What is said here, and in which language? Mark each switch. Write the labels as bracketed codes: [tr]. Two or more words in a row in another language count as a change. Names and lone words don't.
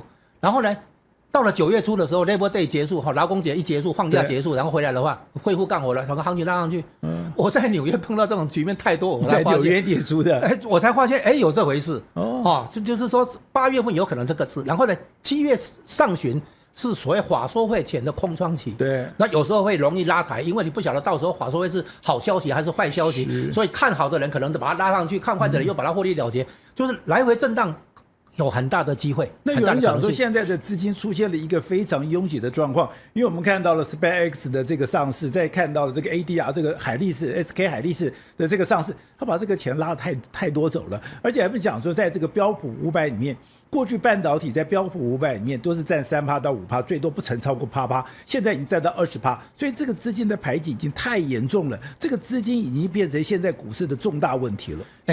[zh] 然後呢，到了9月初的時候 ，Labor Day 結束，勞工節一結束，放假結束，然後回來的話，恢復幹活了，整個行情拉上去。我在紐約碰到這種局面太多，我才發現。在紐約點輸的，我才發現，有這回事。就是說8月份有可能這個事，然後呢，7月上旬是所謂法說會前的空窗期。對，那有時候會容易拉抬，因為你不曉得到時候法說會是好消息還是壞消息，所以看好的人可能就把它拉上去，看壞的人又把它獲利了結，就是來回震盪。有很大的機會。那有人講說，現在的資金出現了一個非常擁擠的狀況，因為我們看到了 SpaceX 的這個上市，再看到了這個 ADR 這個海力士 SK 海力士的這個上市，他把這個錢拉得太多走了，而且還不講說，在這個標普500裡面，過去半導體在標普500裡面都是占3%到5%，最多不曾超過8%，現在已經占到20%，所以這個資金的排擠已經太嚴重了，這個資金已經變成現在股市的重大問題了。